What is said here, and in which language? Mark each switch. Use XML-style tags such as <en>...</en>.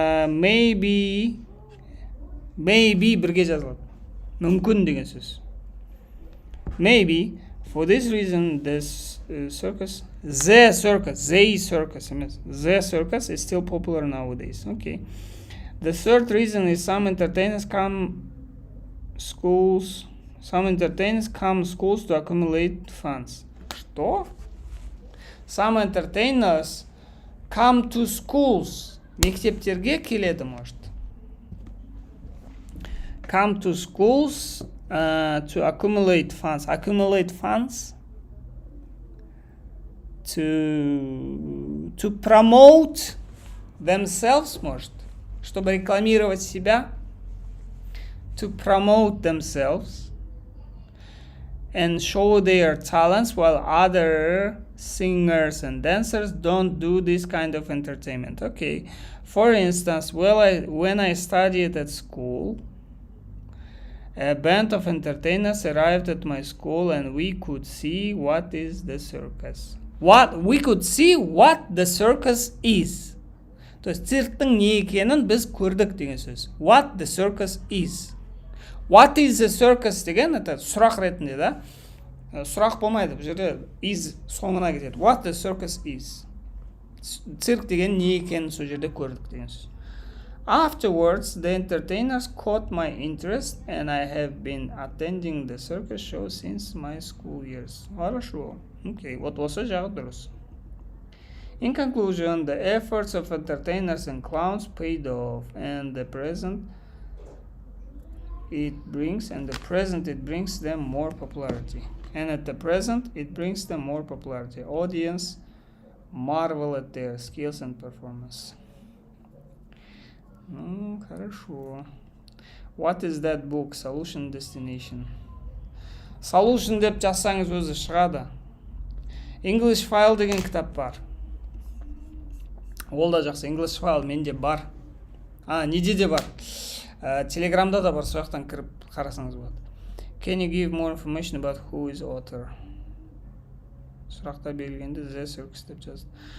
<kk>Maybe бірге жазылады. Мүмкін деген сөз.</kk> <en>Maybe, for this reason, the circus is still popular nowadays. Okay. The third reason is some entertainers come schools to accumulate funds.</en> <ru>Что?</ru> <en>Some entertainers come to schools.</en> <kk>Мектептерге келеді, может.</kk> <en>Come to schools to accumulate funds. Accumulate funds to promote themselves, может.</en> <ru>Чтобы рекламировать себя.</ru> <en>To promote themselves and show their talents, while other singers and dancers don't do this kind of entertainment. Okay. For instance, when I studied at school, a band of entertainers arrived at my school and we could see what is the circus. We could see what the circus is.</en> <kk>То есть цирктың не екенін біз көрдік деген сөз.</kk> <en>What the circus is. What is the circus</en> <kk>деген, это сұрақ ретінде, да? Сұрақ болмайды, бұл жерде is соңына кетеді.</kk> <en>What the circus is.</en> <kk>Цирк деген не екенін сол жерде көрдік деген сөз.</kk> <en>Afterwards, the entertainers caught my interest, and I have been attending the circus show since my school years.</en> <ru>Хорошо.</ru> <kk>Okay, вот осы жағы дұрыс.</kk> <en>In conclusion, the efforts of entertainers and clowns paid off, and the present it brings them more popularity. And at the present, it brings them more popularity. Audience marvel at their skills and performance.</en> <ru>Хорошо.</ru> <en>What is that book? Solution Destination.</en> <kk>Solution деп жазсаңыз өзі шығады. English File деген кітап бар. Ол да жақсы. English File менде бар. Неде де бар. Телеграмда да бар. Сол жақтан кіріп қарасаңыз болады.</kk> <en>Can you give more information about who is author?</en> <kk>Сұрақта берілгенде The Circus деп жазды.</kk>